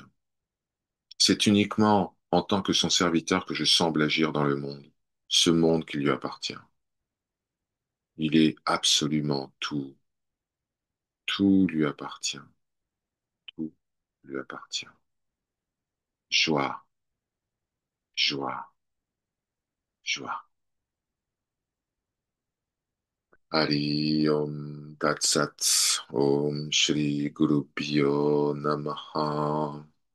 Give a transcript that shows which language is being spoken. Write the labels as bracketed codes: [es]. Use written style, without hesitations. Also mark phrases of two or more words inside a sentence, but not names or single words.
[fr] C'est uniquement en tant que son serviteur que je semble agir dans le monde, ce monde qui lui appartient. Il est absolument tout, tout lui appartient, tout lui appartient. Joie, joie, joie. [sa] Hari Om Tat Sat Om Shri Guru Pyo Namaha